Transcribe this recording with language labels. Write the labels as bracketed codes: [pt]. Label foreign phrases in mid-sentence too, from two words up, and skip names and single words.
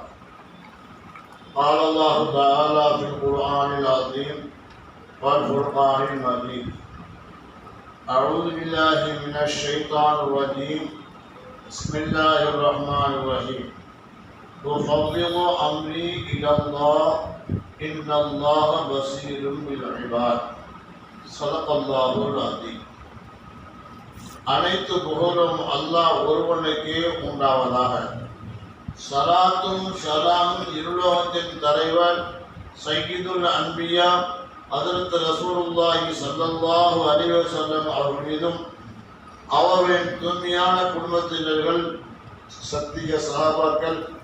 [ar] قال الله تعالى في القرآن العظيم والفرقان المجيد. أعوذ بالله من الشيطان الرجيم. بسم الله الرحمن الرحيم. أفوض أمري إلى الله إن الله بصير بالعباد. صدق الله العظيم. [ta] அனைத்து புகழும் அல்லாஹ் ஒருவனுக்கே உண்டாவதாக. ஸலாத்தும் ஸலாமும் இருலோகத்தின் தலைவர் [ar] سيد الأنبياء حضرة رسول الله صلى الله عليه وسلم [ta] அவர்கள் மீதும் அவர்களின் தூய்மையான குடும்பத்தினர்கள், சத்திய சஹாபாக்கள்,